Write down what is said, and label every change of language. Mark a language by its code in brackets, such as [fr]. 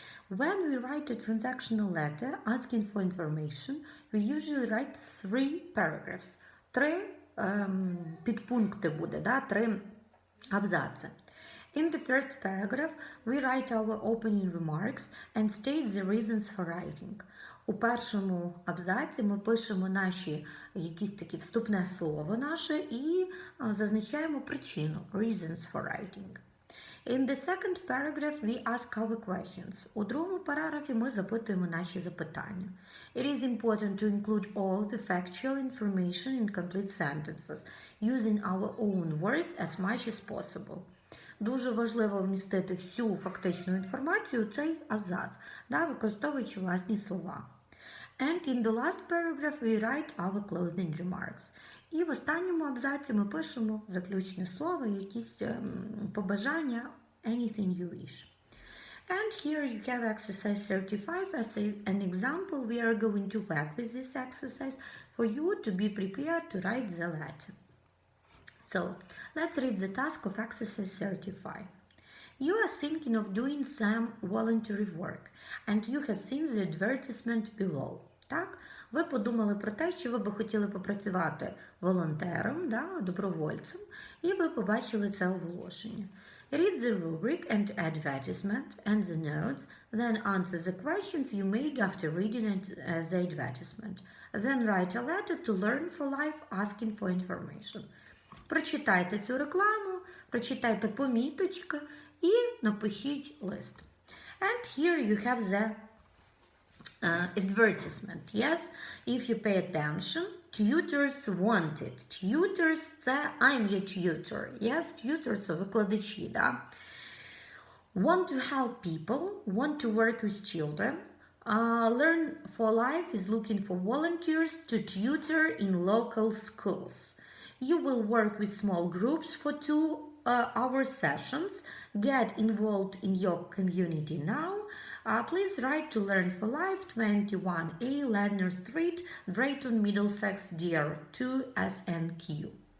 [en] When we write a transactional letter asking for information, we usually write 3 paragraphs. [uk] 3 підпункти буде, да? 3 абзаци. [en] In the first paragraph, we write our opening remarks and state the reasons for writing. [uk] У першому абзаці ми пишемо наші якісь такі вступне слово наше і зазначаємо причину, [en] reasons for writing. In the second paragraph, we ask our questions. [uk] У другому параграфі ми запитуємо наші запитання. [en] It is important to include all the factual information in complete sentences, using our own words as much as possible. [uk] Дуже важливо вмістити всю фактичну інформацію у цей абзац, використовуючи власні слова. [en] And in the last paragraph we write our closing remarks. [uk] І в останньому абзаці ми пишемо заключне слово, якісь побажання, [en] anything you wish. And here you have exercise 35 as an example. We are going to work with this exercise for you to be prepared to write the letter. So, let's read the task of exercise 35. You are thinking of doing some voluntary work, and you have seen the advertisement below. [uk] Так? Ви подумали про те, що ви би хотіли попрацювати волонтером, добровольцем, і ви побачили це оголошення. [en] Read the rubric and advertisement and the notes, then answer the questions you made after reading the advertisement. Then write a letter to Learn for Life asking for information. [uk] Прочитайте цю рекламу, прочитайте поміточки і напишіть лист. [en] And here you have the advertisement. Yes, if you pay attention, tutors wanted. Tutors – це I'm your tutor. [uk] Yes, tutor – це викладачі, да? [en] Want to help people, want to work with children. Learn for Life is looking for volunteers to tutor in local schools. You will work with small groups for 2-hour sessions. Get involved in your community now. Please write to Learn for Life, 21A Ladner Street, Drayton, Middlesex, DR2 SNQ.